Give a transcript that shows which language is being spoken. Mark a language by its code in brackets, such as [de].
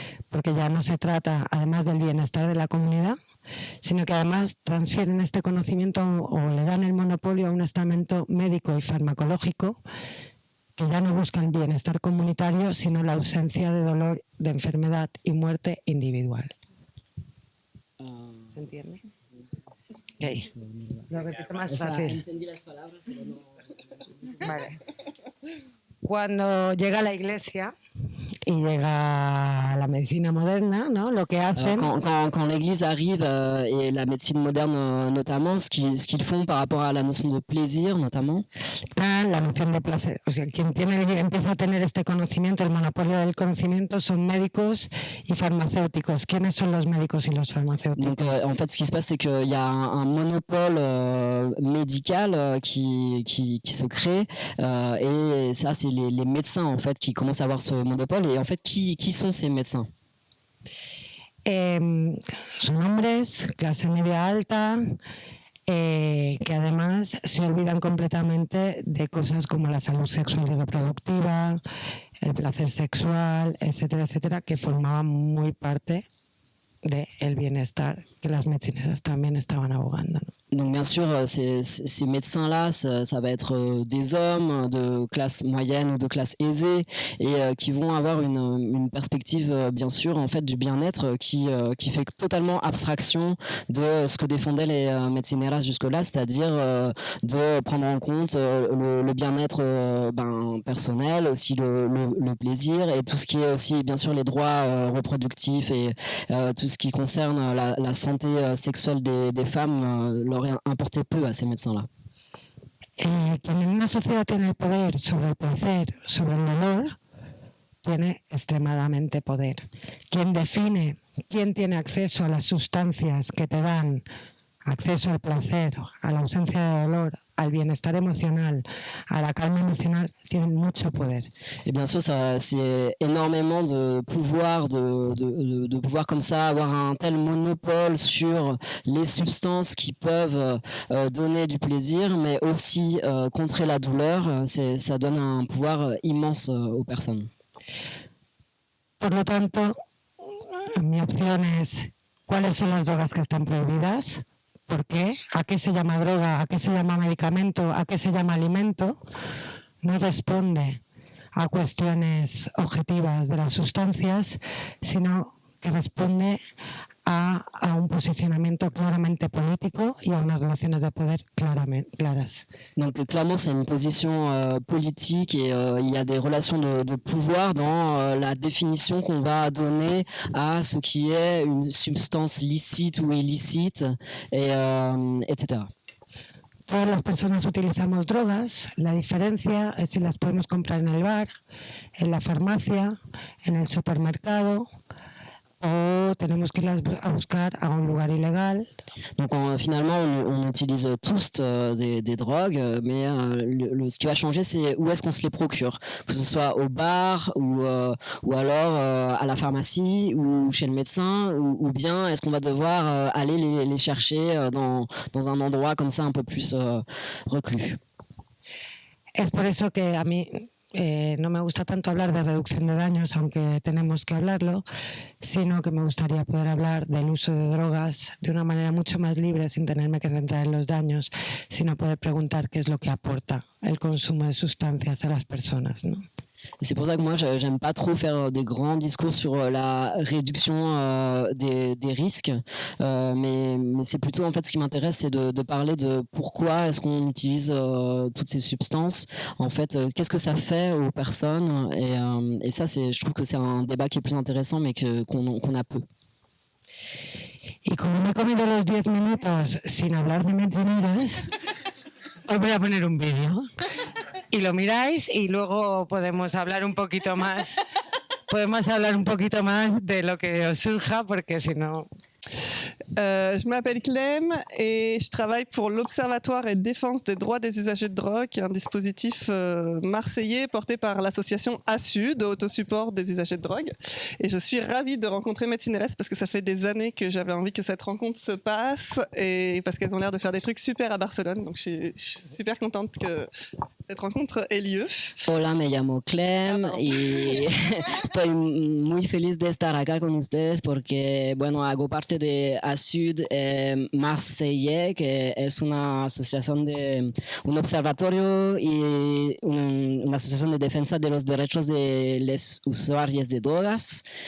[es] Porque ya no se trata, además del bienestar de la comunidad, sino que además transfieren este conocimiento o le dan el monopolio a un estamento médico y farmacológico que ya no busca el bienestar comunitario, sino la ausencia de dolor, de enfermedad y muerte individual. ¿Se entiende? Okay. Lo repito más fácil. Entendí las palabras, pero no. Vale. Cuando llega la Iglesia y llega la medicina moderna, ¿no? Lo que hacen... [fr] Quand l'Église arrive et la médecine moderne notamment, ce qu'ils font par rapport à la notion de plaisir notamment. [es] La noción de placer. O sea, quien empieza a tener este conocimiento, el monopolio del conocimiento, son médicos y farmacéuticos. ¿Quiénes son los médicos y los farmacéuticos? [fr] Donc, en fait, ce qui se passe, c'est qu'il y a un monopole médical qui se crée, et ça, c'est les médecins en fait qui commencent à avoir ce monopole. Et en fait, qui sont ces médecins? [es] Son hombres, clase media alta, que además se olvidan completamente de cosas como la salud sexual y reproductiva, el placer sexual, etcétera, etcétera, que formaban muy parte del bienestar que las medicineras también estaban abogando, ¿no? [fr] Donc bien sûr, ces médecins-là, ça va être des hommes de classe moyenne ou de classe aisée, et qui vont avoir une perspective, bien sûr, en fait, du bien-être qui fait totalement abstraction de ce que défendaient les medicineras jusque-là, c'est-à-dire de prendre en compte le bien-être personnel, aussi le plaisir, et tout ce qui est aussi, bien sûr, les droits reproductifs et tout ce qui concerne la santé sexuelle des femmes leur importait peu à ces médecins-là. [es] Quien en una sociedad tiene el poder sobre el placer, sobre el dolor, tiene extremadamente poder. Quien define quién tiene acceso a las sustancias que te dan acceso al placer, a la ausencia de dolor, al bienestar emocional, [fr] à la calme émotionnelle, [es] tienen mucho poder. [fr] Et bien sûr, c'est énormément de pouvoir, de pouvoir comme ça avoir un tel monopole sur les substances qui peuvent donner du plaisir, mais aussi contrer la douleur. Ça donne un pouvoir immense aux personnes. [es] Por lo tanto, mi opción es, ¿cuáles son las drogas que están prohibidas? ¿Por qué? ¿A qué se llama droga? ¿A qué se llama medicamento? ¿A qué se llama alimento? No responde a cuestiones objetivas de las sustancias, sino que responde a un posicionamiento claramente político y a unas relaciones de poder claras. [fr] Donc clairement, c'est une position politique et il y a des relations de pouvoir dans la définition qu'on va donner à ce qui est une substance licite ou illicite, etc. [es] Todas las personas utilizamos drogas, la diferencia es si las podemos comprar en el bar, en la farmacia, en el supermercado, o tenemos que irlas a buscar a un lugar ilegal. [fr] Donc finalement, on utilise tous des drogues, mais ce qui va changer, c'est où est-ce qu'on se les procure, que ce soit au bar ou alors à la pharmacie ou chez le médecin, ou bien est-ce qu'on va devoir aller les chercher dans un endroit comme ça un peu plus reclus. [es] Es por eso que a mí no me gusta tanto hablar de reducción de daños, aunque tenemos que hablarlo, sino que me gustaría poder hablar del uso de drogas de una manera mucho más libre, sin tenerme que centrar en los daños, sino poder preguntar qué es lo que aporta el consumo de sustancias a las personas, ¿no? [fr] Et c'est pour ça que moi, j'aime pas trop faire des grands discours sur la réduction des risques, mais c'est plutôt en fait ce qui m'intéresse, c'est de parler de pourquoi est-ce qu'on utilise toutes ces substances, en fait, qu'est-ce que ça fait aux personnes, et ça, je trouve que c'est un débat qui est plus intéressant, mais qu'on a peu. [es] Y como me he comido los 10 minutos sin hablar de mentiras, os voy a poner un vídeo. Y lo miráis y luego podemos hablar un poquito más. Podemos hablar un poquito más de lo que os surja, porque si no... [fr] Je m'appelle Clem et je travaille pour l'Observatoire et défense des droits des usagers de drogue, qui est un dispositif marseillais porté par l'association ASUD, Autosupport des usagers de drogue. Et je suis ravie de rencontrer Médecineres parce que ça fait des années que j'avais envie que cette rencontre se passe et parce qu'elles ont l'air de faire des trucs super à Barcelone. Donc je suis super contente que cette rencontre ait lieu. [es] Hola, me llamo Clem y estoy muy feliz de estar acá con ustedes porque, bueno, hago parte de ASUD Marseille, que es una asociación un observatorio y una asociación de defensa de los derechos de los usuarios de drogas.